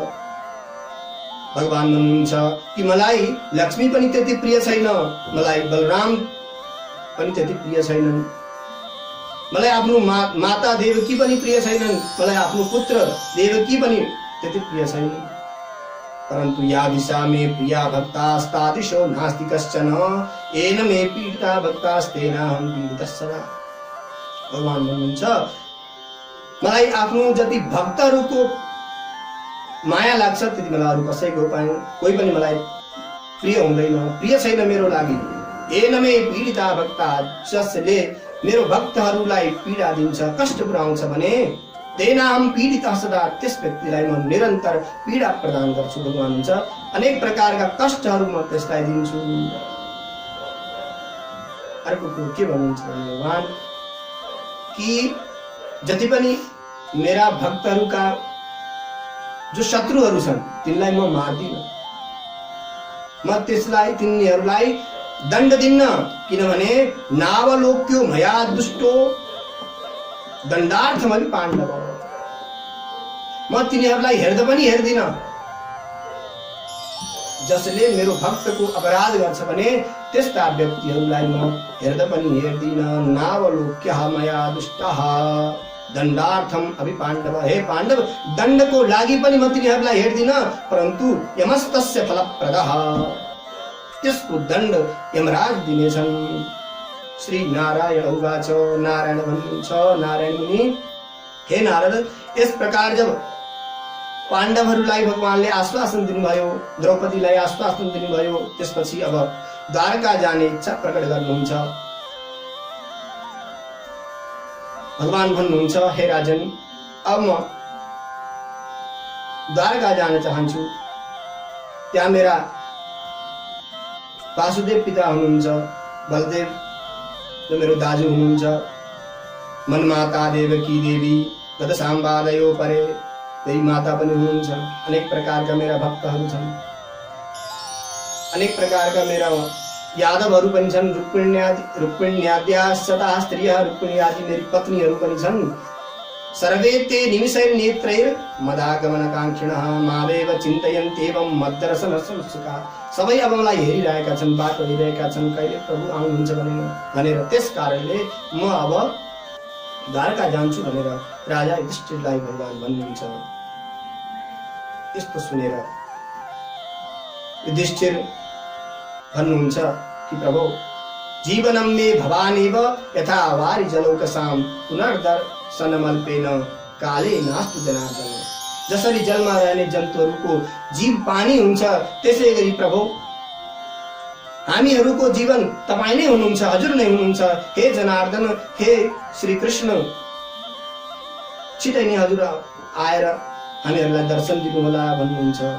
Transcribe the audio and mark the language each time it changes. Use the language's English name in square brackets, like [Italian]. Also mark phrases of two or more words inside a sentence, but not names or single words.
[Nepali] भगवान भन्नुहुन्छ कि मलाई लक्ष्मी पनि त्यति प्रिय छैन, मलाई बलराम पनि त्यति प्रिय छैनन्, मलाई आफ्नो माता देवकी पनि प्रिय छैनन्, मलाई आफ्नो पुत्र देवकी पनि त्यति प्रिय छैनन्, [Sanskrit] परन्तु या दिशा मे प्रिया भक्तास्तादिशो नास्ति कश्चन, येन मे पीडिता भक्तास्तेनाहं पीडितः सदा। [Nepali] भगवान भन्नुहुन्छ मलाई आफ्नो जति भक्तहरूको माया लाग्छ त्यति मलाई अरू कसैको कोही पनि मलाई प्रिय हुँदैन, प्रिय छैन मेरो लागि। [Sanskrit] येन मे पीडिता भक्ता, [Nepali] जसले मेरो भक्तहरूलाई पीडा दिन्छ, कष्ट पुर्याउँछ भने [Sanskrit] तेनाहं पीडितः सदा, [Nepali] त्यस व्यक्तिलाई म निरन्तर पीडा प्रदान गर्छु। भगवान हुन्छ अनेक प्रकारका कष्टहरू म त्यसलाई दिन्छु। अर्को कुरो के भन्नुहुन्छ भगवान कि जति पनि मेरा भक्तहरूका जो शत्रुहरू छन् तिनलाई म मार्दिन, म त्यसलाई तिनीहरूलाई दण्ड दिन्न, किनभने [Sanskrit] नावलोक्यो मया दुष्टो दण्डार्थमपि पाण्डव, [Nepali] म तिनीहरूलाई हेर्दा पनि हेर्दिन। जसले मेरो भक्तको अपराध गर्छ भने त्यस्ता व्यक्तिहरूलाई म हेर्दा पनि हेर्दिन। [Sanskrit] नावलोक्यः मया दुष्टः दण्डार्थम अपि पाण्डव, [Nepali] हे पाण्डव दण्डको लागि पनि म तिनीहरूलाई हेर्दिन, [Sanskrit] परन्तु यमस्तस्य फलप्रदः, [Nepali] त्यसको दण्ड यमराज दिनेछन्। [Sanskrit] श्री नारायण उवाच, [Nepali] नारायण भन्नुहुन्छ नारायण मुनि हे नारद, यस प्रकार जब पाण्डवहरूलाई भगवानले आश्वासन दिनुभयो, द्रौपदीलाई आश्वासन दिनुभयो, त्यसपछि अब द्वारका जाने इच्छा प्रकट गर्नुहुन्छ। भगवान भन्नुहुन्छ हे राजन, अब म द्वारका जान चाहन्छु, त्यहाँ मेरा वासुदेव पिता हुनुहुन्छ, बलदेव जो मेरो दाजु हुनुहुन्छ, मनमाता देवकी देवी [Sanskrit] गतसाम्बादयो परे [Nepali] देवी माता पनि हुनुहुन्छ, अनेक प्रकारका मेरा भक्तहरू छन्, अनेक प्रकारका मेरा यादवहरू पनि छन्, [Sanskrit] रुक्मिण्याद्या शता स्त्रियः, [Nepali] रुक्मिणी आदि मेरी पत्नीहरू पनि छन्। [Sanskrit] सर्वे ते निमिषैर्नेत्रैर् मदागमनकाङ्क्षिणः मामेव चिन्तयन्त्येवं मद्दर्शनसंसुकाः, [Nepali] सबै अब मलाई हेरिरहेका छन्, बाटो हेरिरहेका छन्, कहिले प्रभु आउनुहुन्छ भनेर। त्यस कारणले म अब द्वारका जान्छु भनेर राजा युधिष्ठिरलाई भगवान भन्नुहुन्छ। यस्तो सुनेर युधिष्ठिर भन्नुहुन्छ कि प्रभु [Sanskrit] जीवनं मे भवानेव यथा वारि जलौकसां पुनर्दर्शनमल्पेन काले नास्तु जनार्दन, [Nepali] जसरी जलमा रहने जन्तुहरूको जीव पानी हुन्छ त्यसै गरी प्रभु हामीहरूको जीवन तपाईँ नै हुनुहुन्छ, हजुर नै हुनुहुन्छ। हे जनार्दन, हे श्री कृष्ण, छिटै नै हजुर आएर हामीहरूलाई दर्शन दिनुहोला भन्नुहुन्छ।